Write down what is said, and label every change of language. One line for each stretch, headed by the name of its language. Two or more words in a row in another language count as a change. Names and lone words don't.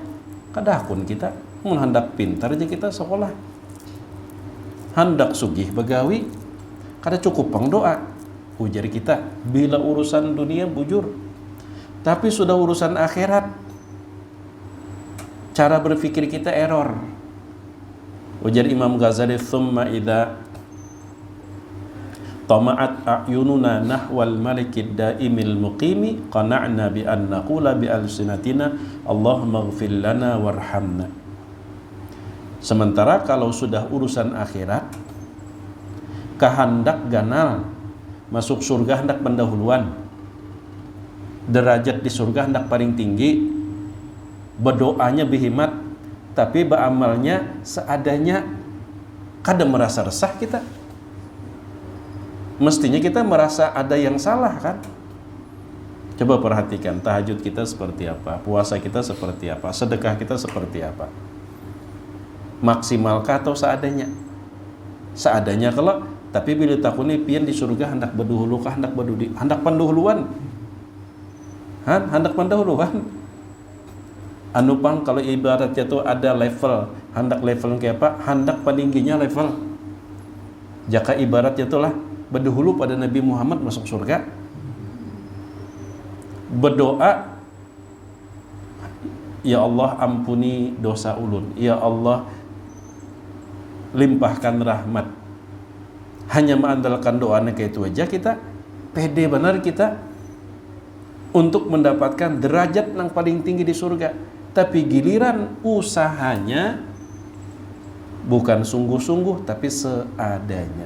Banjar: Kadakun kita mun hendak pintar aja kita sekolah, hendak sugih bagawi, kada cukup pang doa. Ujar kita bila urusan dunia bujur, tapi sudah urusan akhirat cara berpikir kita error. Ujar Imam Ghazali,
Arabic: ثم إذا طمعت أعيننا نحو الملك الدائم المقيم قنعنا بأن نقول بألسنتنا اللهم اغفر لنا وارحمنا.
Banjar: Sementara kalau sudah urusan akhirat, kehendak ganal masuk surga hendak pendahuluan, derajat di surga hendak paling tinggi, berdoanya berhikmat, tapi beramalnya seadanya, kada merasa resah kita.
Indonesian: Mestinya kita merasa ada yang salah kan? Coba perhatikan tahajud kita seperti apa, puasa kita seperti apa, sedekah kita seperti apa. Maksimalkah atau seadanya?
Banjar: Seadanya kalau, tapi bila takuni pian di surga hendak berduhulukah, hendak berdudi, hendak pendahuluan. Hendak pendahuluan. Anu pang kalau ibaratnya itu ada level, hendak level kayak apa? Hendak peningginya level. Jaka ibaratnya itulah berdahulu pada Nabi Muhammad masuk surga. Berdoa, ya Allah ampuni dosa ulun, ya Allah limpahkan rahmat.
Indonesian: Hanya mengandalkan doanya kayak itu aja kita pede benar kita untuk mendapatkan derajat yang paling tinggi di surga. Tapi giliran usahanya bukan sungguh-sungguh tapi seadanya.